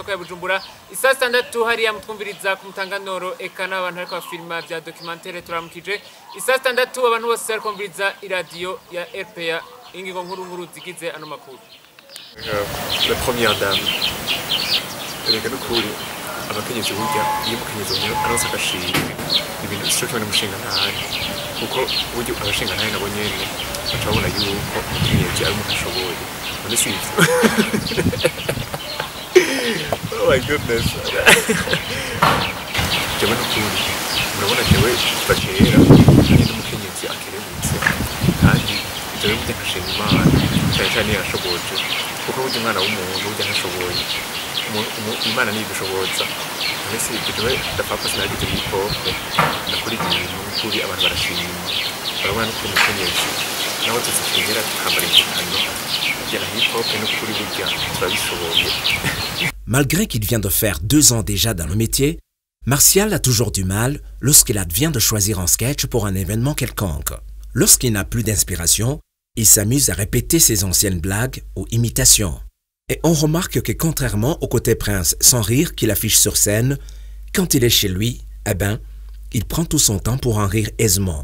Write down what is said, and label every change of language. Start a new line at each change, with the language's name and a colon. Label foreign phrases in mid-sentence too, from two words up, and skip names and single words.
Rundi: isoko ya Bujumbura, isaa sitandatu hariya mutwumviriza ku mutanganoro eka n'abantu ariko bafilima bya documentaire turamukije, isaa sitandatu abantu bose ariko bumviriza iradiyo ya RPA, ingingo nkuru zigize ano makuru.
French: La première dame,
Rundi: erega n'ukuri abakenyezi burya iyo umukenyezi umwe aronse agashimwe ibintu cyo cyane umushinga ntahari, kuko burya abashinga ntahari nabo nyene baca babona yuko umukenyezi ari umuntu ashoboye.
English: Oh my goodness.
Rundi: Jewe n'ukuri murabona jewe kuva kera kandi n'umukenyezi akerebutse kandi ibyo rero burya nkashima imana cyane cyane yashoboje kuko burya umwana w'umuntu burya ntashoboye imana niyo idushoboza mbese jewe ndapfa sinagize hip hop ndakora ibintu kuri abantu barashima barabona n'ukuntu ukenyezi naho tuzishingera tukambara impukano burya na hip hop n'ukuri burya turabishoboye.
French: Malgré qu'il vient de faire 2 ans déjà dans le métier, Martial a toujours du mal lorsqu'il advient de choisir un sketch pour un événement quelconque. Lorsqu'il n'a plus d'inspiration, il s'amuse à répéter ses anciennes blagues ou imitations. Et on remarque que contrairement au côté prince sans rire qu'il affiche sur scène, quand il est chez lui, eh ben, il prend tout son temps pour en rire aisément.